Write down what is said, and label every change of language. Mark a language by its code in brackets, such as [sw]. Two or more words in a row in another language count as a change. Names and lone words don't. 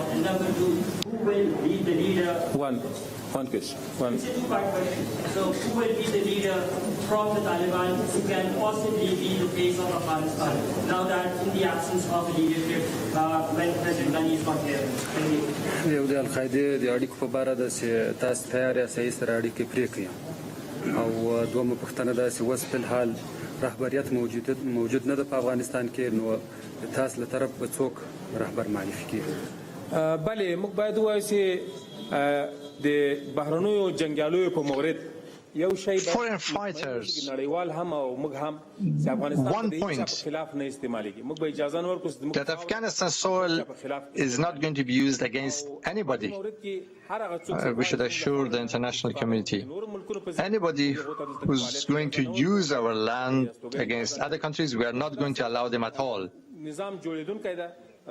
[en] And number two, who will be the leader? One question. It's a two-part question. So who will be the leader from the Taliban who can possibly be the face of Afghanistan, now that in the absence of leadership when President Ghani is not here? Thank you. [ps] یو د القاعده د اړیکو په اړه د تاسو تیار یاست سره اړیکې پرې کړئ او دومره پښتنه ده چې اوس په حال رهبریت موجود نه ده په افغانستان کې نو تاسو له طرف به څوک رهبر معرفي کیږي بله موږ باید ووایو چې د بهرنیو جنګیالیو په مورد یو شی [en] foreign fighters, [ps] نړیوال هم او موږ هم چې افغانستان د هیڅ خلاف نه استعمالېږي موږ به اجازه نه ورکړو [en] that Afghanistan soil is not going to be used against anybody. We should assure the international community. Anybody who's going to use our land against other countries, we are not going to allow them at all.